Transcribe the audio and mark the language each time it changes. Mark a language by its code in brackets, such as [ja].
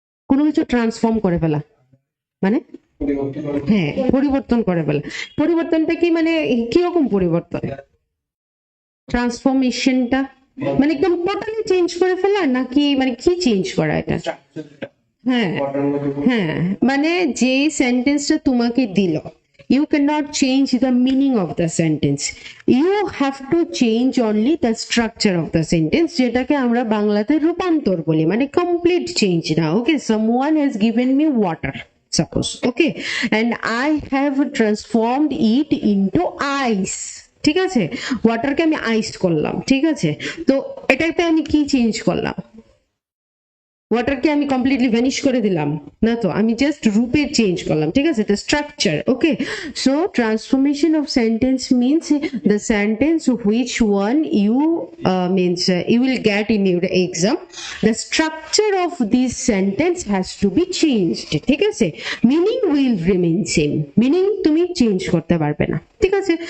[bn] কোনো কিছু ট্রান্সফর্ম করে ফেলা মানে, হ্যাঁ, পরিবর্তন করে ফেলা। পরিবর্তনটা কি মানে কিরকম পরিবর্তন? ট্রান্সফরমেশনটা মানে একদম টোটালি চেঞ্জ করে ফেলা নাকি মানে কি চেঞ্জ করা এটা? হ্যাঁ, হ্যাঁ, মানে যে সেন্টেন্সটা তোমাকে দিল, [en] you cannot change the meaning of the sentence, you have to change only the structure of the sentence, [bn] যেটাকে আমরা বাংলাতে রূপান্তর বলি, মানে কমপ্লিট চেঞ্জ না। [en] okay, someone has given me water suppose, okay, and I have transformed it into ice, [bn] ঠিক আছে, ওয়াটারকে আমি আইস করলাম, ঠিক আছে। তো এটাতে আমি কি চেঞ্জ করলাম? ওয়াটারকে আমি কমপ্লিটলি ভ্যানিশ করে দিলাম না, তো আমি জাস্ট রূপে চেঞ্জ করলাম, ঠিক আছে, [en] The structure. Okay, so transformation of sentence means the sentence which one you means you will get in your exam, the structure of this sentence has to be changed, ঠিক আছে, meaning will remain same, [bn] meaning তুমি change করতে পারবে না, ঠিক আছে।